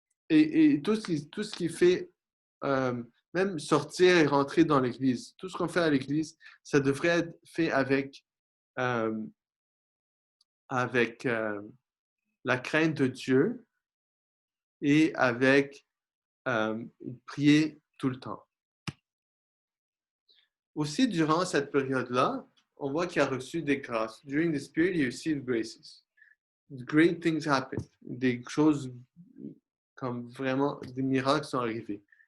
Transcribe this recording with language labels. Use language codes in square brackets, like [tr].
[fr] Et tout ce qui fait, même sortir et rentrer dans l'église, tout ce qu'on fait à l'église, ça devrait être fait euh, avec la crainte de Dieu et avec prier tout le temps. Aussi, durant cette période-là, on voit qu'il a reçu des grâces. [en] During this period, he received graces. Great things happen. [fr] Des choses comme vraiment des miracles sont arrivés.